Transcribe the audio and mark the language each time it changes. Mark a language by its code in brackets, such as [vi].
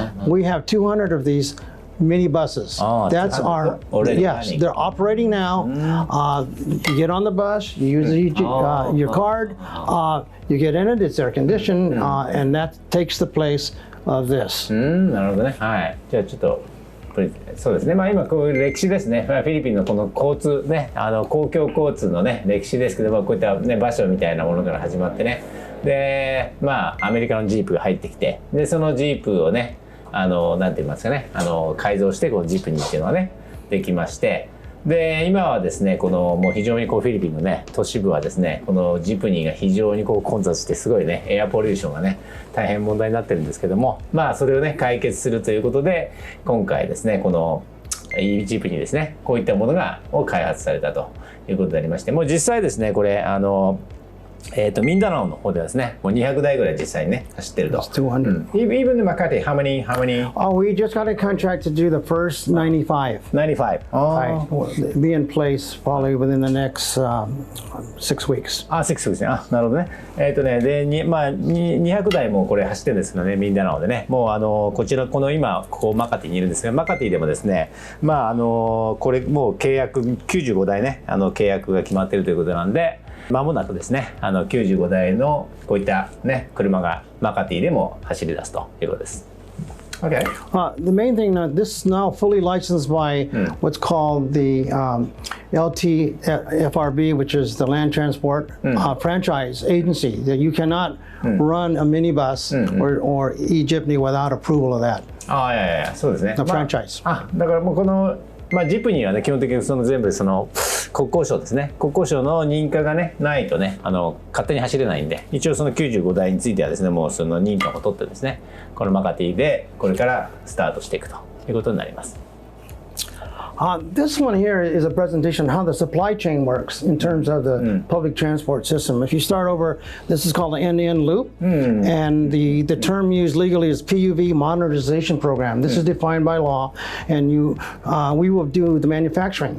[en] We have 200 of these minibuses. That's our, yes, they're operating now. You get on the bus, you use your card, you get in it, it's air conditioned, and that takes the place of this. [ja] なるほどね。はい。じゃあちょっとそうですね。今こういう歴史ですね。フィリピンのこの交通ね、公共交通のね歴史ですけど、こういったね場所みたいなものから始まってね。で、アメリカのジープが入ってきて、でそのジープをね。なんて言いますかね、改造してこうジプニーっていうのがねできまして、で今はですねこのもう非常にこうフィリピンのね都市部はですねこのジプニーが非常にこう混雑してすごいねエアポリューションがね大変問題になってるんですけども、それをね解決するということで今回ですねこのジプニーですねこういったものを開発されたということでありまして、もう実際ですねこれミンダナオの方ではですね、もう200台ぐらい実際にね、走ってると。 [en] 200. Even the Makati, how many? Oh, we just got a contract to do the first 95. 95. Be in place probably within the next 6 weeks. 6 weeks [ja] ね。なるほどね。で、200台もこれ走ってるんですけどね、ミンダナオでね。もうこちら、今、ここマカティにいるんですけど、マカティでもですね、これもう契約、95台ね、契約が決まっているということなんで、間もなくですね、95台のこういったね、車がマカティでも走り出すということです。 [en] Okay. The main thing now, this is now fully licensed by what's called the LTFRB, which is the Land Transport Franchise Agency. That you cannot run a minibus or e-jeepney without approval of that. [ja] そうですね。 [en] The franchise. [ja] だからもうこのジプニーはね基本的に全部国交省ですね、国交省の認可がねないとね勝手に走れないんで、一応その95台についてはですねもうその認可を取ってですねこのマカティでこれからスタートしていくということになります。 [en] This one here is a presentation on how the supply chain works in terms of the public transport system. If you start over, this is called the end-to-end loop, and the term used legally is PUV Modernization Program. This is defined by law, and we will do the manufacturing.